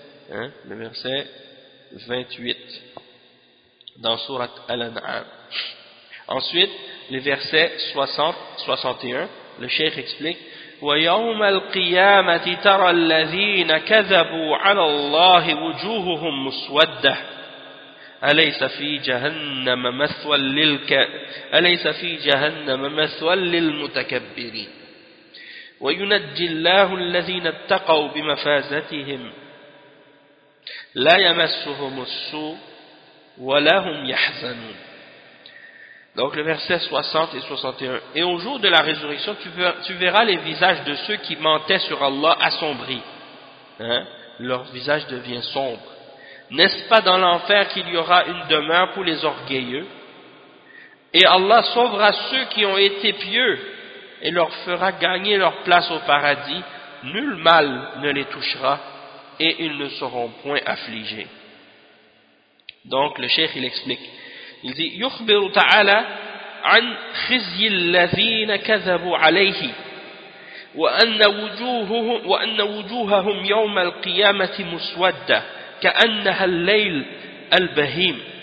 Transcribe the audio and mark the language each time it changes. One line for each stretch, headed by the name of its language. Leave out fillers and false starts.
French: Le verset 28 dans sourate Al-An'am. Ensuite, les versets 60-61, le cheikh explique
Arabic: وَيَوْمَ الْقِيَامَةِ تَرَى الَّذِينَ كَذَبُوا عَلَى اللَّهِ وُجُوهُهُمْ مُسْوَدَّةٌ أَلَيْسَ فِي جَهَنَّمَ مَثْوًى لِلْمُتَكَبِّرِينَ وَيُنَجِّي اللَّهُ الَّذِينَ اتَّقَوْا بِمَفَازَتِهِمْ لَا يَمَسُّهُمُ السُّوءُ وَلَهُمْ يَحْزَنُونَ.
French: Donc le verset 60 et 61. Et au jour de la résurrection, tu verras les visages de ceux qui mentaient sur Allah assombris. Leur visage devient sombre. N'est-ce pas dans l'enfer qu'il y aura une demeure pour les orgueilleux? Et Allah sauvera ceux qui ont été pieux et leur fera gagner leur place au paradis. Nul mal ne les touchera et ils ne seront point affligés. Donc le cheikh il explique. Il dit,
Arabic: يخبر تعالى عن خزي الذين كذبوا عليه وأن وجوههم يوم القيامة مسودة كأنها الليل البهيم